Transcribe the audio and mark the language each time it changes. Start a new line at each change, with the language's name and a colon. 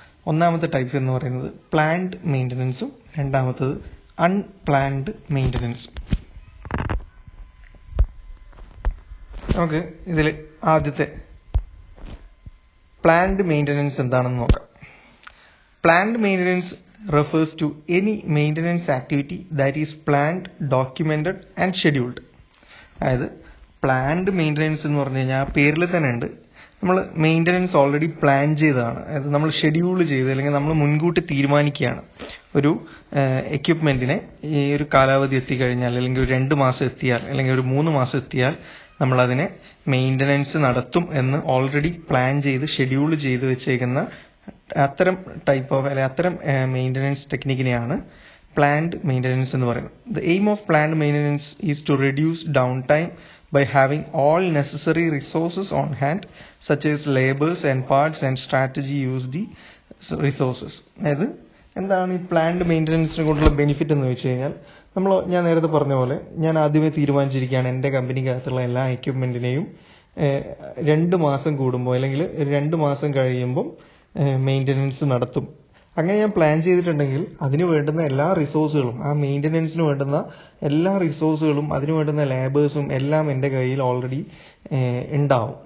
Malayalam: ഒന്നാമത്തെ ടൈപ്പ് എന്ന് പറയുന്നത് പ്ലാൻഡ് മെയിൻ്റനൻസും രണ്ടാമത്തത് അൺപ്ലാൻഡ് മെയിൻ്റനൻസും. നമുക്ക് ഇതിൽ ആദ്യത്തെ പ്ലാൻഡ് മെയിൻ്റനൻസ് എന്താണെന്ന് നോക്കാം. Planned maintenance
English: refers to any maintenance activity that is planned, documented and scheduled.
Malayalam: അതായത് പ്ലാൻഡ് മെയിൻ്റനൻസ് എന്ന് പറഞ്ഞു കഴിഞ്ഞാൽ പേരിൽ തന്നെ ഉണ്ട്, നമ്മൾ മെയിൻ്റനൻസ് ഓൾറെഡി പ്ലാൻ ചെയ്തതാണ്. അതായത് നമ്മൾ ഷെഡ്യൂൾ ചെയ്ത് അല്ലെങ്കിൽ നമ്മൾ മുൻകൂട്ടി തീരുമാനിക്കുകയാണ് ഒരു എക്യുപ്മെൻറ്റിനെ ഈ ഒരു കാലാവധി എത്തിക്കഴിഞ്ഞാൽ അല്ലെങ്കിൽ ഒരു 2 മാസം എത്തിയാൽ അല്ലെങ്കിൽ ഒരു 3 മാസം എത്തിയാൽ നമ്മളതിനെ മെയിൻ്റനൻസ് നടത്തും എന്ന് ഓൾറെഡി പ്ലാൻ ചെയ്ത് ഷെഡ്യൂൾ ചെയ്ത് വെച്ചേക്കുന്ന അത്തരം ടൈപ്പ് ഓഫ് അല്ലെങ്കിൽ അത്തരം മെയിൻ്റനൻസ് ടെക്നിക്കിനെയാണ് പ്ലാൻഡ് മെയിൻ്റനൻസ് എന്ന് പറയുന്നത്.
English: The aim of planned maintenance is to reduce down time by having all necessary resources on hand such as labors and parts and strategy use the resources.
Malayalam: അതായത് എന്താണ് ഈ planned മെയിൻ്റനൻസിനെ കൊണ്ടുള്ള benefit എന്ന് വെച്ച് കഴിഞ്ഞാൽ ഞാൻ നേരത്തെ പറഞ്ഞ പോലെ ഞാൻ ആദ്യമേ തീരുമാനിച്ചിരിക്കുകയാണ് എൻ്റെ കമ്പനിക്കകത്തുള്ള എല്ലാ എക്യുപ്മെൻറ്റിനെയും 2 മാസം കൂടുമ്പോൾ അല്ലെങ്കിൽ 2 മാസം കഴിയുമ്പം മെയിൻ്റനൻസ് നടത്തും. അങ്ങനെ ഞാൻ പ്ലാൻ ചെയ്തിട്ടുണ്ടെങ്കിൽ അതിന് വേണ്ടുന്ന എല്ലാ റിസോഴ്സുകളും, ആ മെയിൻ്റനൻസിന് വേണ്ടുന്ന എല്ലാ റിസോഴ്സുകളും അതിന് വേണ്ടുന്ന ലേബേഴ്സും എല്ലാം എൻ്റെ കയ്യിൽ ഓൾറെഡി ഉണ്ടാവും.